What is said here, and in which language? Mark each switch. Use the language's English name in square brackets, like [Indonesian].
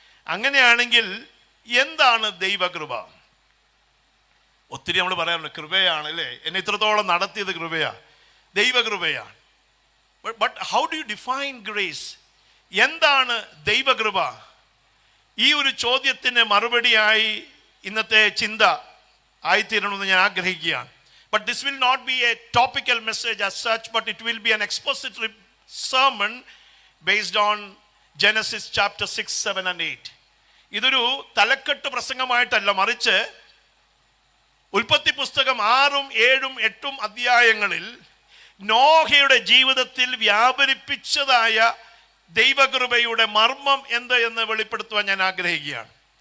[Malayalam] അങ്ങനെയാണെങ്കിൽ എന്താണ് ദൈവകൃപ? ഒത്തിരി നമ്മൾ പറയാറുണ്ട് കൃപയാണ് അല്ലേ, എന്നെ ഇത്രത്തോളം നടത്തിയത് കൃപയാ, ദൈവകൃപയാണ്. [English] But how do you define grace? [Malayalam] എന്താണ് ദൈവകൃപ? ഈ ഒരു ചോദ്യത്തിന് മറുപടിയായി ഇന്നത്തെ ചിന്ത ആയിത്തീരണമെന്ന് ഞാൻ ആഗ്രഹിക്കുകയാണ്. [English] But this will not be a topical message as such, but it will be an expository sermon based on Genesis chapter 6, 7 and 8. [Malayalam] ഇതൊരു തലക്കെട്ട് പ്രസംഗമായിട്ടല്ല, മറിച്ച് ഉൽപ്പത്തി പുസ്തകം 6, 7, 8 അധ്യായങ്ങളിൽ നോഹയുടെ ജീവിതത്തിൽ വ്യാപരിപ്പിച്ചതായ ദൈവകൃപയുടെ മർമ്മം എന്ത് എന്ന് വെളിപ്പെടുത്തുവാൻ ഞാൻ ആഗ്രഹിക്കുകയാണ്.